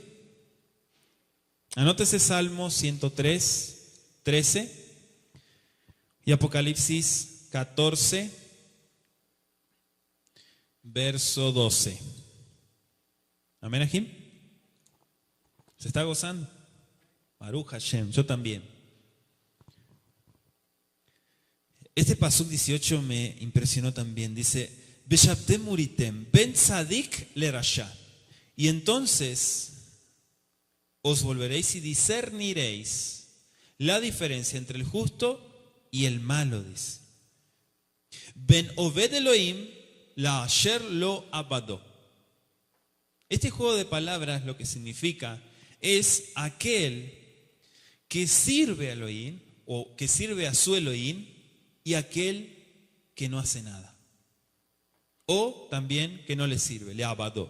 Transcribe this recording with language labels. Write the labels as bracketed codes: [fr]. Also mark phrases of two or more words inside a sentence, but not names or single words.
[es] Anótese Salmo 103:13 y Apocalipsis 14, verso 12. Amén, Ajim. ¿Se está gozando? [he] ברוך השם, [es] yo también. Este pasuk 18 me impresionó también. Dice, [he] ושבתם וראיתם בין צדיק לרשע. [es] Y entonces os volveréis y discerniréis la diferencia entre el justo y el malo, dice. [he] בין עובד אלוהים לאשר לא עבדו. [es] Este juego de palabras lo que significa es aquel que sirve a Elohim o que sirve a su Elohim y aquel que no hace nada. O también que no le sirve, le abadó.